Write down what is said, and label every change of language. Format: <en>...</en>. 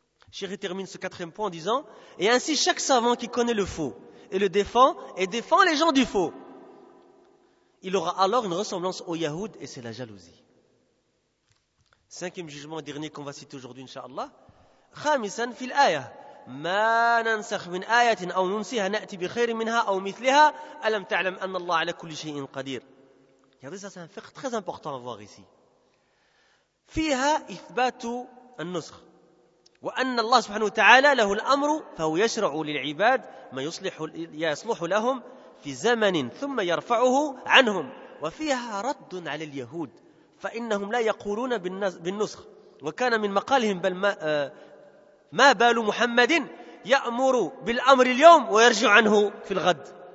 <fr>Chéri termine ce quatrième point en disant « Et ainsi chaque savant qui connaît le faux et le défend, et défend les gens du faux, il aura alors une ressemblance au Yahoud et c'est la jalousie. » Cinquième jugement, dernier qu'on va citer aujourd'hui, Inch'Allah.</fr> <ar>« Khamisan fil ayah. ما ننسخ من آية أو ننسيها نأتي بخير منها أو مثلها ألم تعلم أن الله على كل شيء قدير. هذا هو فقه</ar> <fr>très important à voir ici.</fr> <ar>فيها إثبات النسخ وأن الله سبحانه وتعالى له الأمر فهو يشرع للعباد ما يصلح لهم في زمن ثم يرفعه عنهم. وفيها رد على اليهود فإنهم لا يقولون بالنسخ وكان من مقالهم بل ما بال محمد يأمر بالأمر اليوم ويرجع عنه في الغد</ar>